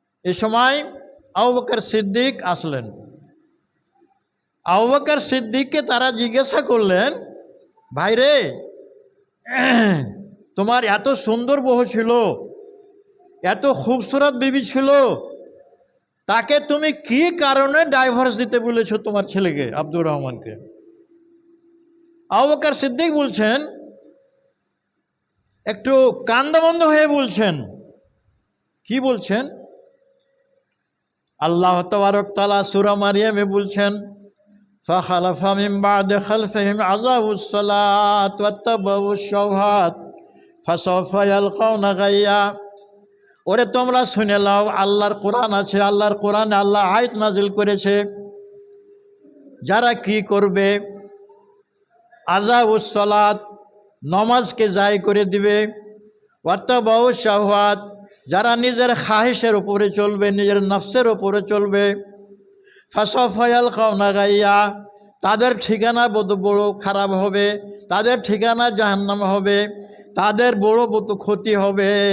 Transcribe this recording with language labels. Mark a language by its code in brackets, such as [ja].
[bn] এ সময় আবু বকর সিদ্দিক আসলেন। আবু বকর সিদ্দিককে তারা জিজ্ঞাসা করলেন, ভাই রে, তোমার এত সুন্দর বউ ছিল, এত খুবসুরত বিবি ছিল, তাকে তুমি কি কারণে ডাইভোর্স দিতে বলেছো তোমার ছেলেকে আব্দুর রহমানকে? আবু বকর সিদ্দিক বলছেন, একটু কান্দাবন্ধ হয়ে বলছেন। কি বলছেন? আল্লাহ তাবারক তাআলা সূরা মারিয়ামে বলছেন [ar] فخلف من بعد خلفهم أضاعوا الصلاة واتبعوا الشهوات فسوف يلقون غيا। [bn] ওরে তোমরা শুনে নাও, আল্লাহর কোরআন আছে, আল্লাহর কোরআনে আল্লাহ আয়াত নাজিল করেছে, যারা কি করবে, আযাবুস সালাত, নমাজকে জায় করে দিবে, ওয়াত্তাবাউ শাহওয়াত, যারা নিজের খাহিশের উপরে চলবে, নিজের নফসের উপরে চলবে, ফাসাউফা ইয়ালকাউনা গাইয়া, তাদের ঠিকানা বড় খারাপ হবে, তাদের ঠিকানা জাহান্নাম হবে, তাদের বড় ক্ষতি হবে।